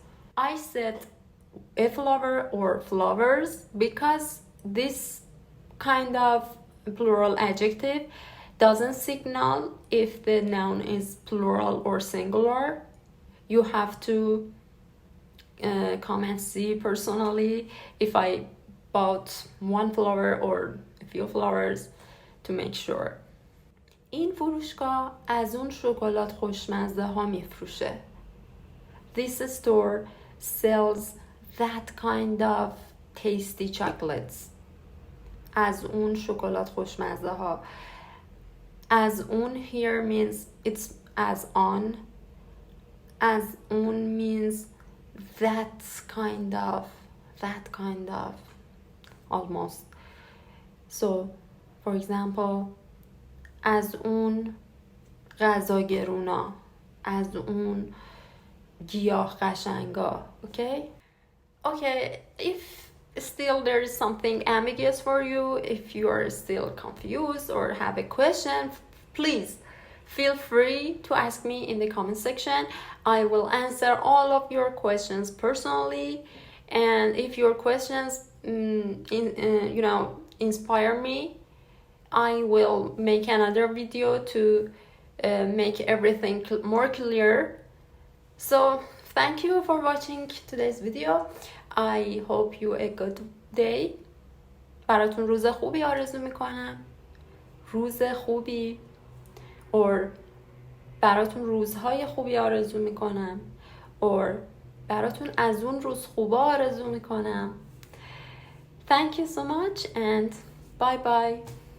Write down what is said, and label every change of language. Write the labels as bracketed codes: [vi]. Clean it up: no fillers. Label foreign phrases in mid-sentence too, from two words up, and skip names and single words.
[en] I said a flower or flowers because this kind of plural adjective doesn't signal if the noun is plural or singular. You have to come and see personally if I bought one flower or a few flowers to make sure. [fa] این فروشگاه از اون شکلات خوشمزه ها میفروشه. [en] This store sells that kind of tasty chocolates. [fa] از اون شکلات خوشمزه ها. از اون [en] here means it's as on. [fa] از اون [en] means that kind of, almost. So, for example, [fa] از اون غذا گرونا. از اون گیاه قشنگا. [en] Okay, if still there is something ambiguous for you, if you are still confused or have a question, please feel free to ask me in the comment section. I will answer all of your questions personally, and if your questions inspire me, I will make another video to make everything more clear. So thank you for watching today's video. I hope you a good day. [fa] براتون روز خوبی آرزو میکنم. روز خوبی or براتون روزهای خوبی آرزو میکنم or براتون از اون روز خوبا آرزو میکنم. [en] Thank you so much and bye bye.